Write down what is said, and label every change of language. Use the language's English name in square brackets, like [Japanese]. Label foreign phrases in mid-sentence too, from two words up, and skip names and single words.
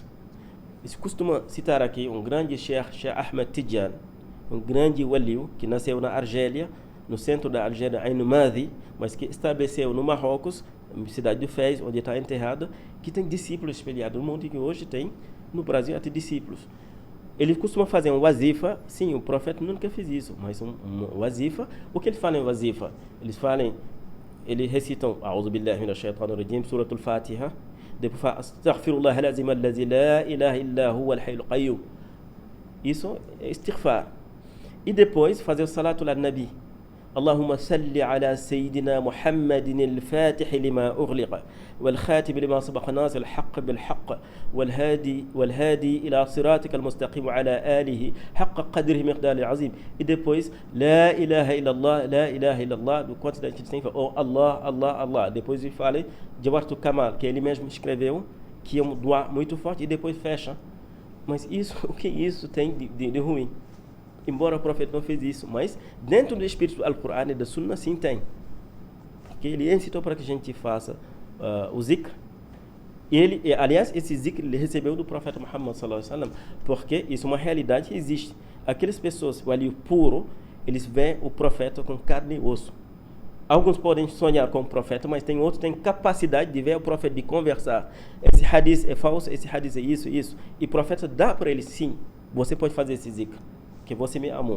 [Portuguese] Se costuma citar aqui um grande Sheikh Ahmed Tijan, um grande waliu que nasceu na Argélia, no centro da Argélia, Ain Madi, mas que estabeleceu no Marrocos, na cidade de Fez, onde está enterrado, que tem discípulos espalhados no mundo e que hoje tem no Brasil até discípulos. Ele costuma fazer um wazifa, sim, o profeta nunca fez isso, mas um wazifa. O que ele fala em wazifa? Eles recitam [Arabic] أعوذ بالله من الشيطان الرجيم, سورة الفاتحة, [Portuguese] depois fala [Arabic] أستغفر الله العظيم الذي لا إله إلا هو الحي القيوم. [Portuguese] Isso é istighfar. E depois fazer o [Arabic] صلاة النبي. اللهم صل على سيدنا محمد الفاتح لما أغلق والخاتم لما سبق ناصر الحق بالحق والهادي إلى صراطك المستقيم وعلى آله حق قدره مقدار العظيم. [Portuguese] E depois [Arabic] لا إله إلا الله لا إله إلا الله, [Portuguese] do quanto a gente tem que falar Allah, Allah, Allah. Depois ele fala Jawharatul Kamal, que ele mesmo escreveu, que é um dua muito forte, e depois fecha. Mas isso, o que isso tem de ruim? Embora o profeta não fez isso, mas dentro do espírito do Al-Qur'an e da Sunna sim tem. Porque ele incitou para que a gente faça o zikr. Aliás, esse zikr ele recebeu do profeta Muhammad [Arabic] صلى الله عليه وسلم, [Portuguese] porque isso é uma realidade que existe. Aquelas pessoas, o ali puro, eles veem o profeta com carne e osso. Alguns podem sonhar com o profeta, mas tem outros que têm capacidade de ver o profeta, de conversar. Esse hadith é falso, esse hadith é isso, isso. E o profeta dá para eles, sim, você pode fazer esse zikr, que você me amou.